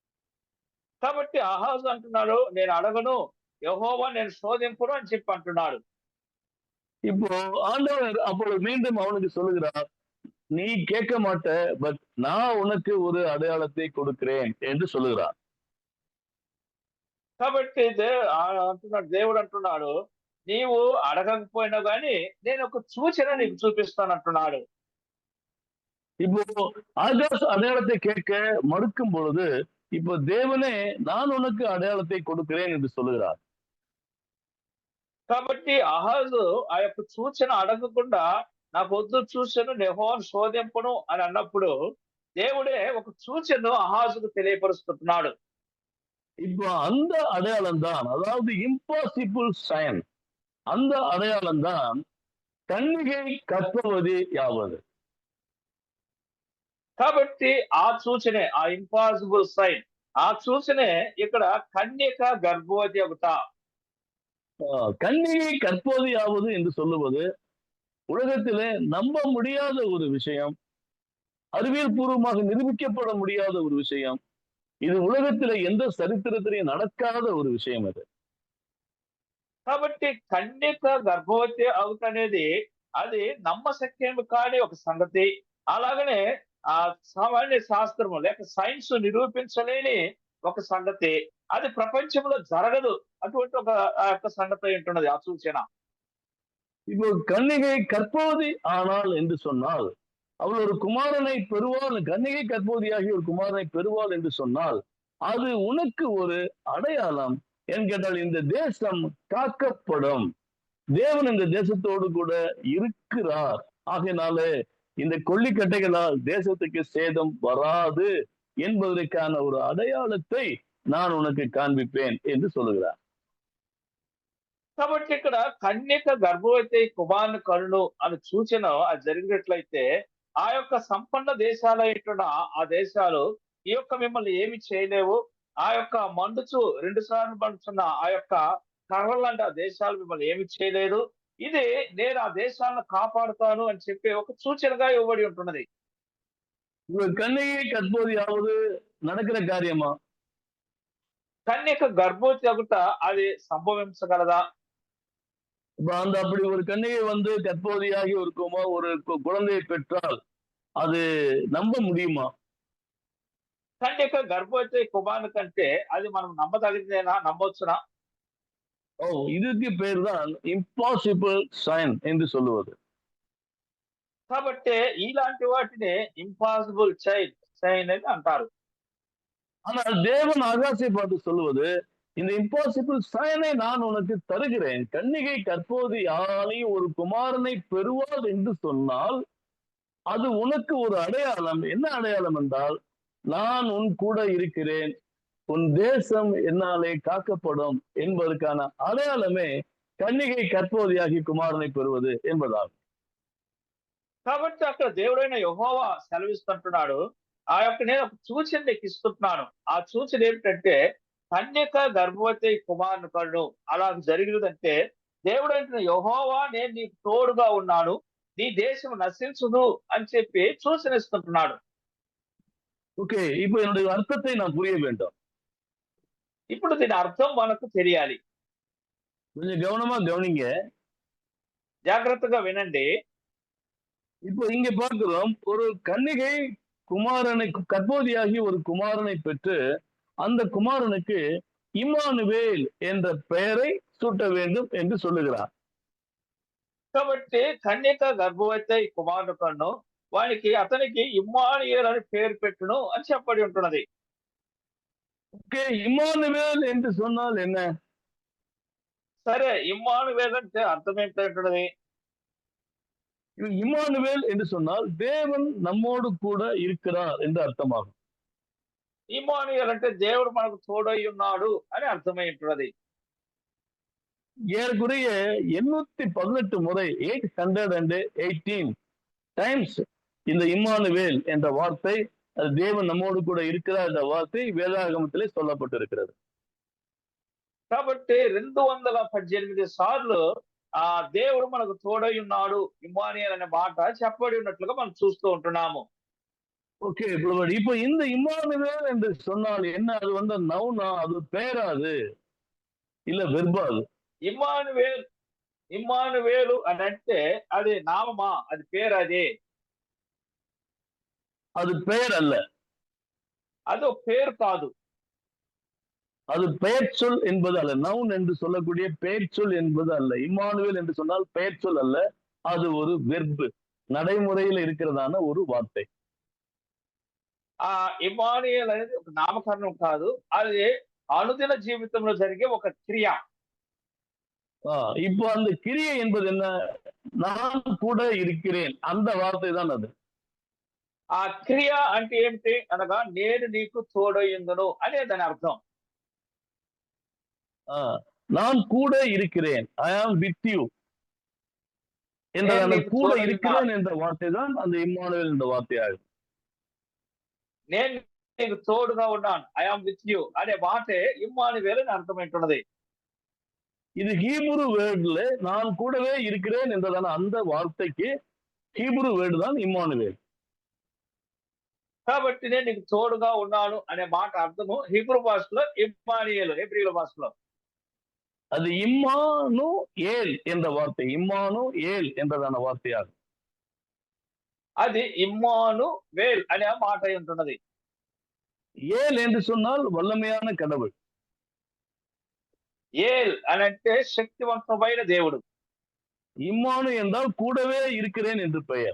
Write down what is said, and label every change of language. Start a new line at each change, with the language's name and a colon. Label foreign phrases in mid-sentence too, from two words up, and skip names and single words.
Telugu: కాబట్టి ఆహాజు అంటున్నాడు, నేను అడగను, యెహోవా నేను శోధింపును అని చెప్పి అంటున్నాడు.
Tamil: இப்போ ஆண்டவர் அப்பொழுது மீண்டும் அவனுக்கு சொல்லுகிறார், நீ கேட்க மாட்ட, பட் நான் உனக்கு ஒரு அடையாளத்தை கொடுக்கிறேன் என்று சொல்லுகிறார்.
Telugu: కాబట్టి అంటున్నాడు, దేవుడు అంటున్నాడు, నీవు అడగకపోయినా గాని నేను ఒక సూచన నీకు చూపిస్తాను అంటున్నాడు.
Tamil: இப்போ ஆகாஷ் அடையாளத்தை கேட்க மறுக்கும் பொழுது, இப்போ தேவனே நான் உனக்கு அடையாளத்தை கொடுக்கிறேன் என்று சொல்லுகிறார்.
Telugu: కాబట్టి అహాజు ఆ యొక్క సూచన అడగకుండా నాకు వద్దు సూచన యెహోవాను శోధింపును అని అన్నప్పుడు దేవుడే ఒక సూచనను అహాజుకు తెలియపరుస్తున్నాడు.
Tamil: இப்போ அந்த அடையாளம் தான், அதாவது
English: impossible sign,
Tamil: அந்த அடையாளம் தான் கன்னிகை கற்பவதி யாவது.
Telugu: కాబట్టి ఆ సూచనే, ఆ
English: impossible sign,
Telugu: ఆ సూచనే ఇక్కడ కన్యక గర్భవతి అవుట.
Tamil: கன்னிகை கற்பவதியாவது என்று சொல்லுவது உலகத்திலே நம்ப முடியாத ஒரு விஷயம், அறிவியல் பூர்வமாக நிரூபிக்கப்பட முடியாத ஒரு விஷயம். இது உலகத்திலே எந்த சரித்திரத்திலையும் நடக்காத ஒரு விஷயம் அது.
Telugu: కాబట్టి కన్యక గర్భవతి అవుట అనేది అది నమ్మశక్యం కాని ఒక సంగతి. అలాగనే ఆ సామాన్య శాస్త్రము లేక సైన్స్ నిరూపించలేని ఒక సంగతి. అది ప్రపంచంలో జరగదు. అటువంటి ఒక ఆ యొక్క సంగతి ఉంటున్నది ఆ సూచన.
Tamil: இப்போ கன்னிகை கற்பவதி ஆனால் என்று சொன்னால், அவள் ஒரு குமாரனை பெறுவாள், கன்னிகை கற்பவதியாகி ஒரு குமாரனை பெறுவாள் என்று சொன்னால், அது உனக்கு ஒரு அடையாளம். ஏன் கேட்டால் இந்த தேசம் காக்கப்படும், தேவன் இந்த தேசத்தோடு கூட இருக்கிறார். ஆகையினாலே இந்த கொள்ளிக்கட்டைகளால் தேசத்துக்கு சேதம் வராது என்பதற்கான ஒரு அடையாளத்தை நான் உனக்கு காண்பிப்பேன் என்று சொல்லுகிறார்.
Telugu: కాబట్టి ఇక్కడ కన్యక గర్భవతి కుమారుని కనును అనే సూచన అది జరిగినట్లయితే ఆ యొక్క సంపన్న దేశాలైన ఆ దేశాలు ఈ యొక్క మిమ్మల్ని ఏమి చేయలేవు. ఆ యొక్క మండుచు 2 సార్లు మండుచున్న ఆ యొక్క కర్రలాంటి ఆ దేశాలు మిమ్మల్ని ఏమి చేయలేదు. ఇది నేను ఆ దేశాలను కాపాడుతాను అని చెప్పి ఒక సూచనగా ఇవ్వబడి ఉంటున్నది.
Tamil: கன்னிகை கற்பவதியாவது நடக்கிற காரியமா?
Telugu: కన్యక గర్భవతి అగుట అది సంభవించగలదా?
Tamil: அந்த அப்படி ஒரு கன்னிகை வந்து கற்பவதியாகி ஒரு குழந்தையை பெற்றால் அது நம்ப முடியுமா?
Telugu: కన్యక గర్భవతి కుమారుని కంటే అది మనం నమ్మదగినదేనా, నమ్మవచ్చునా?
Tamil: ஓ, இதுக்கு பேர் தான்
English: impossible sign
Tamil: என்று சொல்லுவது.
Telugu: కాబట్టి ఇలాంటి వాటిని
English: impossible sign
Telugu: అని అంటారు.
Tamil: ஆனால் தேவன் ஆகாசை பார்த்து சொல்லுவது, இந்த
English: impossible sign
Tamil: நான் உனக்கு தருகிறேன். கன்னிகை கற்பவதி யாராலே ஒரு குமாரனை பெறுவாள் என்று சொன்னால் அது உனக்கு ஒரு அடையாளம். என்ன அடையாளம் என்றால், நான் உன் கூட இருக்கிறேன், உன் தேசம் என்னாலே காக்கப்படும் என்பதற்கான அடையாளமே கன்னிகை கற்பவதியாகி குமாரனை பெறுவது என்பதாகும்.
Telugu: కాబట్టి అక్కడ దేవుడైన యెహోవా సెలవిస్తుంటున్నాడు, ఆ యొక్క నేను ఒక సూచన నీకు ఇస్తున్నాను. ఆ సూచన ఏమిటంటే కన్యక గర్భవతి కుమారుని కనును. అలా జరిగినదంటే దేవుడైన యెహోవా నేను నీకు తోడుగా ఉన్నాను, నీ దేశం నశించుదు అని చెప్పి సూచన ఇస్తుంటున్నాడు.
Tamil: ஓகே, இப்போ என்னுடைய அர்த்தத்தை நான் புரிய வேண்டும்.
Telugu: ఇప్పుడు దీని అర్థం మనకు తెలియాలి.
Tamil: கொஞ்சம் கவனமா கவனிங்க.
Telugu: జాగ్రత్తగా వినండి.
Tamil: இப்போ இங்க பார்க்கிறோம், ஒரு கன்னிகை குமாரனை கற்பவதியாகி ஒரு குமாரனை பெற்று அந்த குமாரனுக்கு இம்மானுவேல் என்ற பெயரை சூட்ட வேண்டும் என்று சொல்லுகிறார்.
Telugu: కాబట్టి కన్యక గర్భవతి కుమారుని కన్ను వానికి అతనికి ఇమ్మానుయేల్ అని పేరు పెట్టును అని చెప్పబడి ఉంటున్నది.
Tamil: ஓகே, இம்மானுவேல் என்று சொன்னால் என்ன?
Telugu: సరే, ఇమ్మానుయేల్ అంటే అర్థం ఏంటంటున్నది?
Tamil: இம்மானுவேல் என்று சொன்னால் தேவன் நம்மோடு கூட இருக்கிறார் என்று அர்த்தமாகும்.
Telugu: ఇమ్మానుయేల్ అంటే దేవుడు మనకు తోడై ఉన్నాడు అని అర్థమై ఉంటున్నది.
Tamil: ஏறக்குறைய 818 முறை 818 டைம்ஸ் இந்த இம்மானுவேல் என்ற வார்த்தை, அது தேவன் நம்மோடு கூட இருக்கிறார் என்ற வார்த்தை வேதாகமத்திலே சொல்லப்பட்டிருக்கிறது.
Telugu: కాబట్టి 218 సార్లు ఆ దేవుడు మనకు తోడై ఉన్నాడు, ఇమ్మానుయేల్ అనే మాట చెప్పబడి ఉన్నట్లుగా మనం చూస్తూ ఉంటున్నాము.
Tamil: ஓகே, இப்போ இந்த இம்மானுவேல் என்று சொன்னால் என்ன? அது வந்து நவுனா, அது பெயராது, இல்ல வெர்பா? அது
Telugu: ఇమ్మానుయేల్ ఇమ్మానువేలు అని అంటే అది నామమా, అది పేరు, అది
Tamil: அது பெயர் அல்ல,
Telugu: అది ఒక పేరు కాదు.
Tamil: அது பெயர் சொல் என்பது அல்ல. நவுன் என்று சொல்லக்கூடிய பெயர் சொல் என்பது அல்ல. இம்மானுவேல் என்று சொன்னால் பெயர் சொல் அல்ல, அது ஒரு வெர்பு, நடைமுறையில் இருக்கிறதான ஒரு வார்த்தை.
Telugu: ఆ ఇమ్మానుయేల్ అనేది ఒక నామకరణం కాదు, అది అనుదిన జీవితంలో జరిగే ఒక క్రియ.
Tamil: இப்போ அந்த கிரியை என்பது என்ன? நான் கூட இருக்கிறேன், அந்த வார்த்தை தான் அது.
Telugu: ఆ క్రియ అంటే ఏమిటి అనగా నేను నీకు తోడయ్యుందును అనే దాని అర్థం.
Tamil: நான் கூட இருக்கிறேன்,
English: I am with you
Tamil: என்ற
Telugu: నేను
Tamil: அந்த
Telugu: నీకు
Tamil: கூட
Telugu: తోడై ఉన్నా,
Tamil: இருக்கிறேன் என்ற வார்த்தை தான் அந்த இம்மானுவேல் என்ற வார்த்தையாகும்.
Telugu: నేను నీకు తోడుగా ఉన్నాను,
English: I am with you
Telugu: అనే మాటే ఇమ్మానువేలు అని అర్థమైంటున్నది.
Tamil: இது
English: Hebrew word
Tamil: நான் கூடவே இருக்கிறேன் என்றதான அந்த வார்த்தைக்கு
English: Hebrew word
Tamil: தான் இம்மானுவேல்.
Telugu: కాబట్టి నేను నీకు తోడుగా ఉన్నాను అనే మాట అర్థము హీబ్రూ భాషలో ఇమ్మానుయేలు, హెబ్రీల భాషలో.
Tamil: அது இம்மானு ஏல் என்ற வார்த்தை, இம்மானு ஏல் என்றதான வார்த்தையாகும்.
Telugu: అది ఇమ్మాను వేల్ అనే మాట అయి ఉంటున్నది.
Tamil: ஏல் என்று சொன்னால் வல்லமையான கடவுள்.
Telugu: ఏల్ అని అంటే శక్తివంతమైన దేవుడు.
Tamil: இம்மானு என்றால் கூடவே இருக்கிறேன் என்று பெயர்.